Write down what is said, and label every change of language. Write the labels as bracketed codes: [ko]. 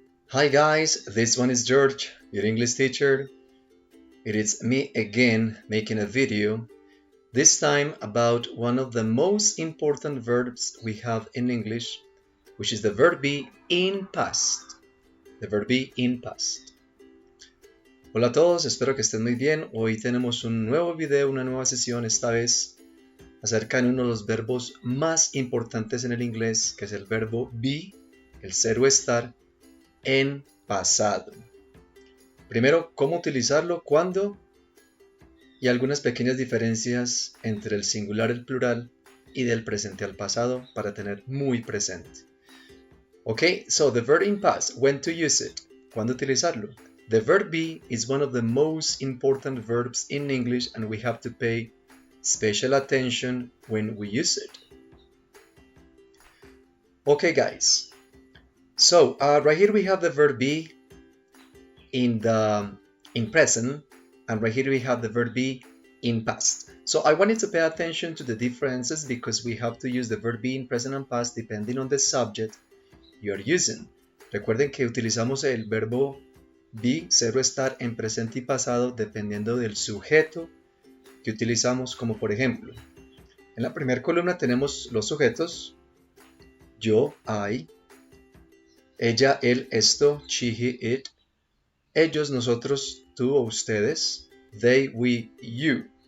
[en] Hi guys, this one is George, your English teacher. It is me again making a video, this time about one of the most important verbs we have in English, which is the verb be in past. The verb be in past. [es] Hola a todos, espero que estén muy bien. Hoy tenemos un nuevo video, una nueva sesión, esta vez acerca de uno de los verbos más importantes en el inglés, que es el verbo be, el ser o estar, en pasado. Primero, cómo utilizarlo, cuándo y algunas pequeñas diferencias entre el singular, el plural y del presente al pasado para tener muy presente. [en] Okay, so the verb in past, when to use it, [es] cuándo utilizarlo. [en] The verb be is one of the most important verbs in English and we have to pay special attention when we use it. Okay guys, so right here we have the verb be in present, and right here we have the verb be in past. So I wanted to pay attention to the differences because we have to use the verb be in present and past depending on the subject you are using. [es] Recuerden que utilizamos el verbo be, ser o estar, en presente y pasado dependiendo del sujeto que utilizamos, como por ejemplo, en la primera columna tenemos los sujetos, yo, I, ella, él, esto, she, he, it, ellos, nosotros, tú o ustedes, they, we, you.